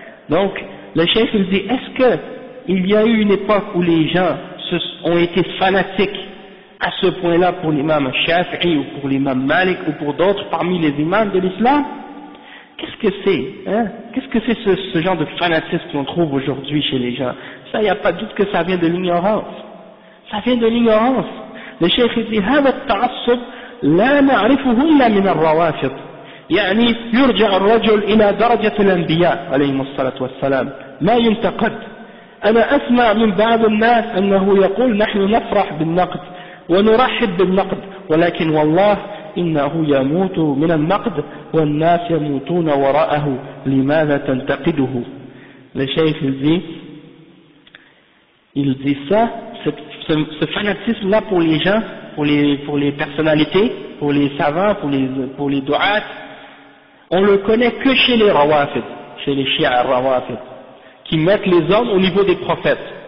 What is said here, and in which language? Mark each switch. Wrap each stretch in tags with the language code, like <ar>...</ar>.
<fr>Donc, le cheikh il dit, est-ce qu'il y a eu une époque où les gens ont été fanatiques à ce point-là pour l'imam Shafi'i ou pour l'imam Malik ou pour d'autres parmi les imams de l'islam? Qu'est-ce que c'est? Hein? Qu'est-ce que c'est ce genre de fanatisme qu'on trouve aujourd'hui chez les gens? Ça, il n'y a pas de doute que ça vient de l'ignorance. Ça vient de l'ignorance. Le cheikh il dit,</fr> <ar>هذا التعصب لا نعرفه إلا من الروافض. يعني يرجع الرجل إلى درجة الأنبياء عليهم الصلاة والسلام ما ينتقد. أنا أسمع من بعض الناس أنه يقول نحن نفرح بالنقد ونرحب بالنقد ولكن والله إنه يموت من النقد والناس يموتون وراءه لماذا تنتقده.</ar> <fr>Le cheikh il dit ça, ce fanatisme là pour les gens, pour les personnalités, pour les savants, pour les du'at, on le connaît que chez les rawafid, chez les chiites rawafid, qui mettent les hommes au niveau des prophètes.</fr>